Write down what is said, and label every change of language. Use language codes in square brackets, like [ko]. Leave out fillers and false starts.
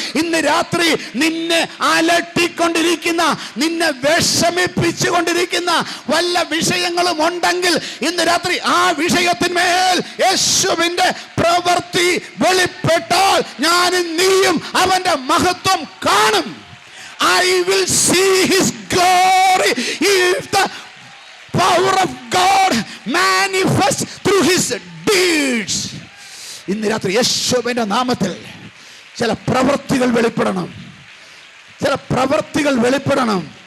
[ml] ഇന്ന് രാത്രി നിന്നെ അലട്ടിക്കൊണ്ടിരിക്കുന്ന, നിന്നെ വിഷമിപ്പിച്ചുകൊണ്ടിരിക്കുന്ന വല്ല വിഷയങ്ങളും ഉണ്ടെങ്കിൽ ഇന്ന് രാത്രി ആ വിഷയത്തിന്മേൽ യേശുവിന്റെ പ്രവൃത്തി വെളിപ്പെട്ടാൽ ഞാനും നീയും അവന്റെ മഹത്വം കാണും. [en] I will see his glory if the power of God manifest through his deeds. [ml] ഇന്ന് രാത്രി യേശുവിന്റെ നാമത്തിൽ ചില പ്രവൃത്തികൾ വെളിപ്പെടണം, ചില പ്രവൃത്തികൾ വെളിപ്പെടണം.